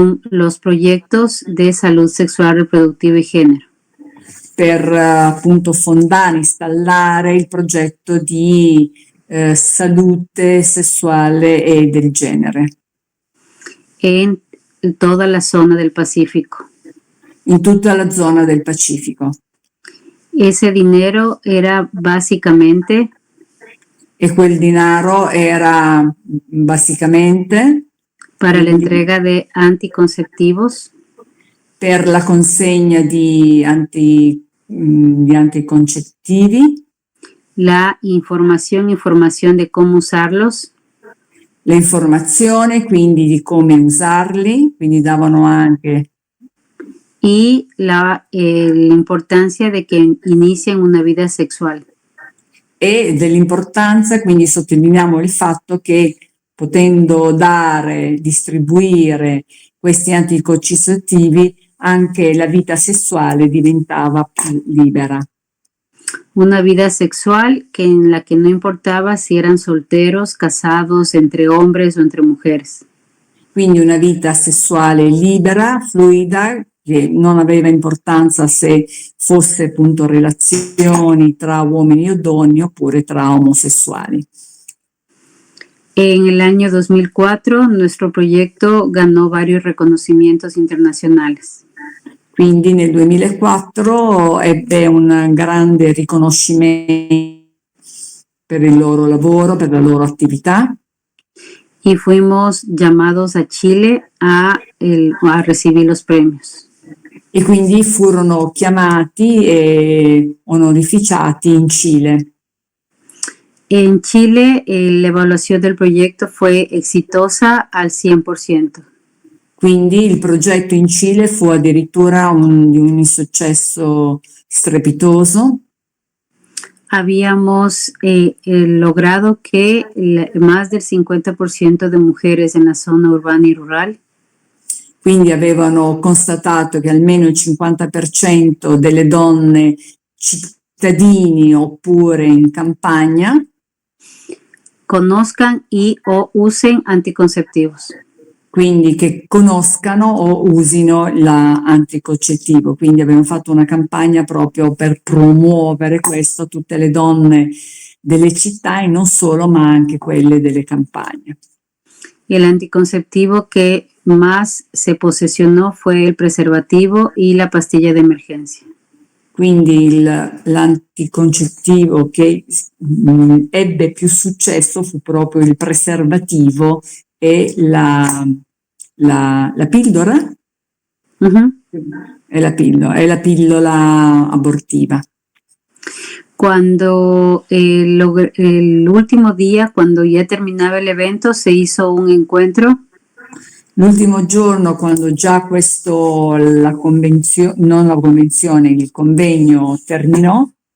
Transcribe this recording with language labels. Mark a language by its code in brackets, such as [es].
[es] Los proyectos de salud sexual reproductiva y género. [it] Per appunto fondare, installare il progetto di salute sessuale e del genere. [es] En toda la zona del Pacífico. [it] In tutta la zona del Pacifico. [es] Ese dinero era básicamente. [it] E quel denaro era basicamente. [es] Para la entrega de anticonceptivos. [it] Per la consegna di anticoncettivi. [es] La información de cómo usarlos. [it] le informazioni, quindi di come usarli, quindi davano anche [es] y la importancia de que inicien una vida sexual. [it] e dell'importanza, quindi sottolineiamo il fatto che potendo dare, distribuire questi anticoncettivi, anche la vita sessuale diventava più libera. [es] Una vida sexual que en la que no importaba si eran solteros, casados, entre hombres o entre mujeres. [it] Quindi una vita sessuale libera, fluida, che non aveva importanza se fosse appunto relazioni tra uomini o donne oppure tra omosessuali. [es] En el año 2004 nuestro proyecto ganó varios reconocimientos internacionales. [it] Quindi nel 2004 ebbe un grande riconoscimento per il loro lavoro, per la loro attività. [es] Y fuimos llamados a Chile a recibir los premios. [it] E quindi furono chiamati e onorificati in Cile. [es] En Chile, la evaluación del proyecto fue exitosa al 100%. [it] Quindi il progetto in Cile fu addirittura di un insuccesso strepitoso. [es] Habíamos logrado que más del 50% de mujeres en la zona urbana y rural [it] Quindi avevano constatato che almeno il 50% delle donne cittadini oppure in campagna [es] conozcan y o usen anticonceptivos. [it] Quindi che conoscano o usino l'anticoncettivo. Quindi abbiamo fatto una campagna proprio per promuovere questo a tutte le donne delle città e non solo, ma anche quelle delle campagne. [es] El anticonceptivo que más se posesionó fue el preservativo y la pastilla de emergencia. [it] Quindi l'anticoncettivo che ebbe più successo fu proprio il preservativo e la pillola? Uh-huh. È la pillola abortiva. [es] Cuando el último día, cuando ya terminaba el evento, se hizo un encuentro. [it] L'ultimo giorno, quando già il convegno terminò.